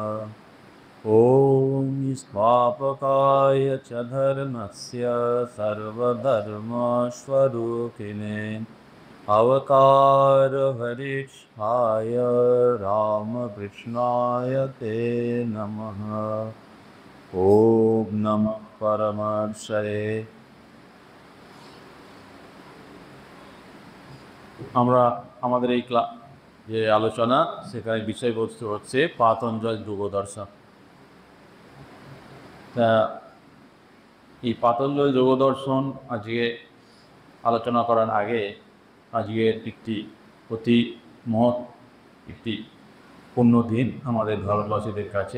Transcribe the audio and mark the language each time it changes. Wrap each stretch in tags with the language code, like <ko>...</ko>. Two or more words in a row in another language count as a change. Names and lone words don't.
<sa>ॐ स्थापकाय च धर्मस्य सर्वधर्मस्वरूपिणे अवतारवरिष्ठाय रामकृष्णाय ते नमः। ॐ नमः परमहंसये।</sa> <bn>আমরা আমাদের এই যে আলোচনা সেখানে বিষয়বস্তু হচ্ছে পাতঞ্জল যোগদর্শন। তা এই পাতঞ্জল যোগদর্শন আজকে আলোচনা করার আগে আজকের একটি অতি মহৎ একটি পূর্ণ দিন আমাদের ভারতবাসীদের কাছে।</bn>